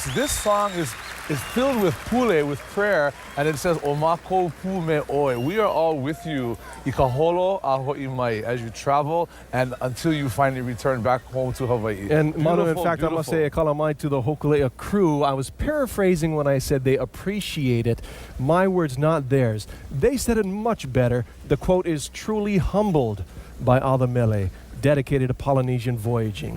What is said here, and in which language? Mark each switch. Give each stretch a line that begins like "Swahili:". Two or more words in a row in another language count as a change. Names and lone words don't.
English: This song is filled with pule, with prayer, and it says,
Hawaiian: Omako pu me oe.
English: We are all with you,
Hawaiian: I ka holo a ho'i mai,
English: as you travel and until you finally return back home to Hawaii. And Manu, in Beautiful, fact, I must say a kalamai to the Hokulea crew. I was paraphrasing when I said they appreciate it. My words, not theirs. They said it much better. The quote is truly humbled by Ala Mele, dedicated to Polynesian voyaging.